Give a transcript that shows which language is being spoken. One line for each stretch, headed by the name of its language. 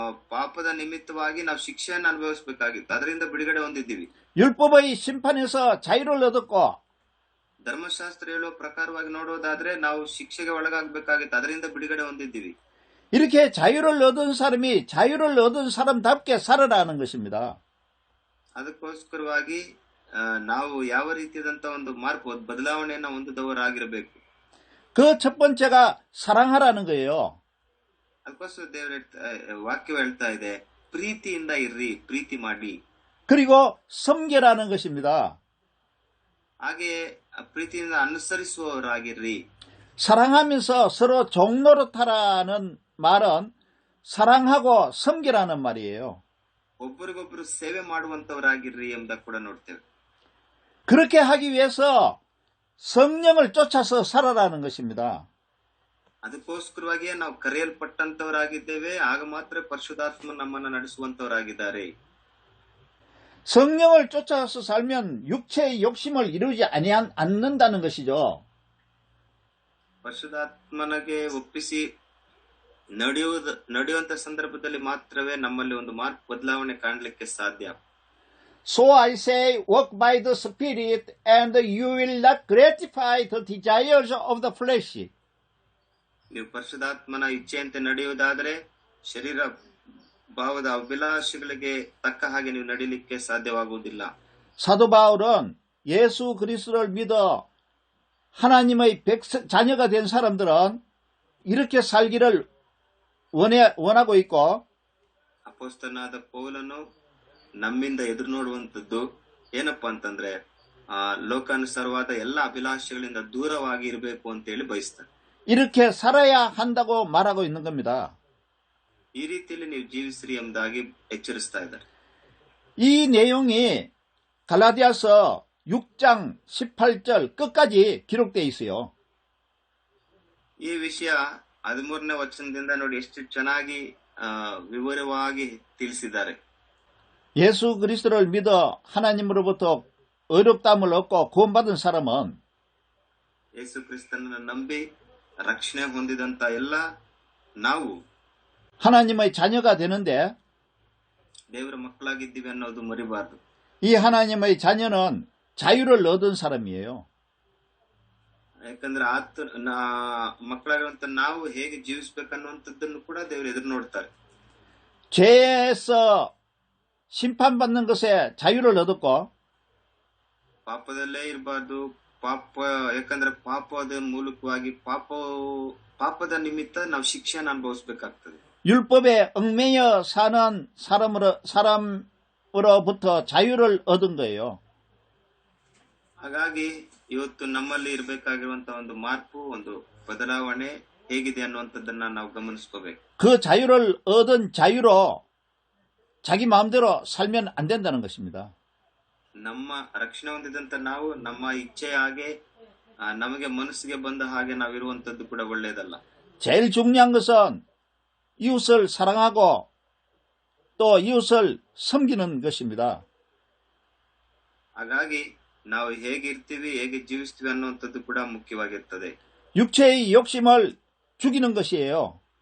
Kannada: ಪಾಪದ ನಿಮಿತ್ತವಾಗಿ ನಾವು ಶಿಕ್ಷೆಯನ್ನು ಅನುಭವಿಸಬೇಕಾಗಿತ್ತು. ಅದರಿಂದ ಬಿಡುಗಡೆ ಹೊಂದಿದ್ದೀವಿ.
Korean: 율법의 심판에서 자유를 얻었고
Kannada: ಧರ್ಮಶಾಸ್ತ್ರ ಹೇಳುವ ಪ್ರಕಾರವಾಗಿ ನೋಡೋದಾದ್ರೆ ನಾವು ಶಿಕ್ಷೆಗೆ ಒಳಗಾಗಬೇಕಾಗಿತ್ತು. ಅದರಿಂದ ಬಿಡುಗಡೆ ಹೊಂದಿದ್ದೀವಿ.
Korean: 이렇게 자유를 얻은 사람이 자유를 얻은 사람답게 살아라는 것입니다.
Kannada: ಅದಕ್ಕೋಸ್ಕರವಾಗಿ ನಾವು ಯಾವ ರೀತಿಯಾದಂತ ಒಂದು ಮಾರ್ಪ ಬದಲಾವಣೆಯನ್ನ ಹೊಂದಿದವರಾಗಿರಬೇಕು.
Korean: 그 첫 번째가 사랑하라는 거예요.
Kannada: ಅದಕ್ಕೋಸ್ಕರ ದೇವರ ವಾಕ್ಯವು ಹೇಳ್ತಾ ಇದೆ, ಪ್ರೀತಿಯಿಂದ ಇರ್ರಿ, ಪ್ರೀತಿ ಮಾಡಿ.
Korean: 그리고 섬겨라는 것입니다.
Kannada: ಹಾಗೆ ಪ್ರೀತಿಯಿಂದ ಅನುಸರಿಸುವವರಾಗಿರ್ರಿ.
Korean: 사랑하면서 서로 종노릇하라는 말은 사랑하고 섬기라는 말이에요.
Kannada: ಒಬ್ಬರಿಗೊಬ್ಬರು ಸೇವೆ ಮಾಡುವಂತವರಾಗಿರ್ರಿ ಎಂಬುದನ್ನು ಕೂಡ ನೋಡ್ತೇವೆ.
Korean: 그렇게 하기 위해서 성령을 쫓아서 살아라는 것입니다.
Kannada: ಅದಕ್ಕೋಸ್ಕರವಾಗಿಯೇ ನಾವು ಕರೆಯಲ್ಪಟ್ಟಂತವರಾಗಿದ್ದೇವೆ. ಆಗ ಮಾತ್ರ ಪರಿಶುದ್ಧಾತ್ಮ ನಮ್ಮನ್ನು ನಡೆಸುವಂತವರಾಗಿದ್ದಾರೆ.
Korean: 성령을 쫓아서 살면 육체의 욕심을 이루지 않는다는 것이죠.
Kannada: ಪರಿಶುದ್ಧಾತ್ಮನಿಗೆ ಒಪ್ಪಿಸಿ ನಡೆಯುವಂತ ಸಂದರ್ಭದಲ್ಲಿ ಮಾತ್ರವೇ ನಮ್ಮಲ್ಲಿ ಒಂದು ಮಾರ್ಕ್ ಬದಲಾವಣೆ ಕಾಣಲಿಕ್ಕೆ ಸಾಧ್ಯ.
English: So I say, walk by the Spirit, and you will not gratify the desires of the flesh.
Kannada: ನೀವು ಪರಿಶುದ್ಧಾತ್ಮನ ಇಚ್ಛೆಯಂತೆ ನಡೆಯುವುದಾದರೆ ಶರೀರ ಭಾವದ ಅಭಿಲಾಷೆಗಳಿಗೆ ತಕ್ಕ ಹಾಗೆ ನೀವು ನಡೀಲಿಕ್ಕೆ ಸಾಧ್ಯವಾಗುವುದಿಲ್ಲ.
Korean: 사도 바울은 예수 그리스도를 믿어 하나님의 자녀가 된 사람들은 이렇게 살기를 원하고 있고,
Kannada: ಅಪೊಸ್ತಲನಾದ ಪೌಲನು ನಮ್ಮಿಂದ ಎದುರು ನೋಡುವಂತದ್ದು ಏನಪ್ಪಾ ಅಂತಂದ್ರೆ ಲೋಕಾನುಸಾರವಾದ ಎಲ್ಲ ಅಭಿಲಾಷೆಗಳಿಂದ ದೂರವಾಗಿ ಇರಬೇಕು ಅಂತ ಹೇಳಿ ಬಯಸ್ತಾರೆ.
Korean: 이렇게 살아야 한다고 말하고 있는 겁니다.
Kannada: ಈ ರೀತಿಯಲ್ಲಿ ನೀವು ಜೀವಿಸ್ರಿ ಎಂಬುದಾಗಿ ಎಚ್ಚರಿಸ್ತಾ ಇದ್ದಾರೆ.
Korean: 이 내용이 갈라디아서 6장 18절 끝까지 기록되어 있어요.
Kannada: ಈ ವಿಷಯ 13ನೇ ವಚನದಿಂದ ನೋಡಿ ಎಷ್ಟು ಚೆನ್ನಾಗಿ ವಿವರವಾಗಿ ತಿಳಿಸಿದ್ದಾರೆ.
Korean: 예수 그리스도를 믿어 하나님으로부터 의롭다함을 얻고 구원받은 사람은
Kannada: ಯೇಸು ಕ್ರಿಸ್ತನನ್ನು ನಂಬಿ ರಕ್ಷಣೆ ಹೊಂದಿದಂತ ಎಲ್ಲ ನಾವು
Korean: 하나님의 자녀가 되는데,
Kannada: ದೇವರ ಮಕ್ಕಳಾಗಿದ್ದೀವಿ ಅನ್ನೋದು ಮರಿಬಾರದು.
Korean: 이 하나님의 자녀는 자유를 얻은 사람이에요.
Kannada: ಯಾಕಂದ್ರೆ ಮಕ್ಕಳಾಗಿರುವಂತ ನಾವು ಹೇಗೆ ಜೀವಿಸಬೇಕನ್ನುವಂಥದ್ದನ್ನು ಕೂಡ ದೇವರು ಎದುರು ನೋಡ್ತಾರೆ.
Korean: 죄에서 심판받는 것에 자유를 얻었고,
Kannada: ಪಾಪದಲ್ಲೇ ಇರಬಾರ್ದು. ಯಾಕಂದ್ರೆ ಪಾಪದ ಮೂಲಕವಾಗಿ ಪಾಪದ ನಿಮಿತ್ತ ನಾವು ಶಿಕ್ಷೆಯನ್ನು ಅನುಭವಿಸಬೇಕಾಗ್ತದೆ.
Korean: 율법에 얽매여 사는 사람으로부터 자유를 얻은 거예요.
Kannada: ಹಾಗಾಗಿ ಇವತ್ತು ನಮ್ಮಲ್ಲಿ ಇರಬೇಕಾಗಿರುವಂತಹ ಒಂದು ಮಾರ್ಪು, ಒಂದು ಬದಲಾವಣೆ ಹೇಗಿದೆ ಅನ್ನುವಂಥದ್ದನ್ನ ನಾವು ಗಮನಿಸ್ಕೋಬೇಕು.
Korean: 그 자유를 얻은 자유로 자기 마음대로 살면 안 된다는 것입니다.
Kannada: ನಮ್ಮ ರಕ್ಷಣೆ ಹೊಂದಿದಂತ ನಾವು ನಮ್ಮ ಇಚ್ಛೆ ಹಾಗೆ ನಮಗೆ ಮನಸ್ಸಿಗೆ ಬಂದ ಹಾಗೆ ನಾವಿರುವಂತದ್ದು ಕೂಡ ಒಳ್ಳೆಯದಲ್ಲ.
Korean: 제일 중요한 것은 이웃을 사랑하고 또 이웃을 섬기는 것입니다.
Kannada: ಹಾಗಾಗಿ ನಾವು ಹೇಗಿರ್ತೀವಿ, ಹೇಗೆ ಜೀವಿಸ್ತೀವಿ ಅನ್ನುವಂಥದ್ದು ಕೂಡ ಮುಖ್ಯವಾಗಿರ್ತದೆ.
Korean: 육체의 욕심을 죽이는 것이에요.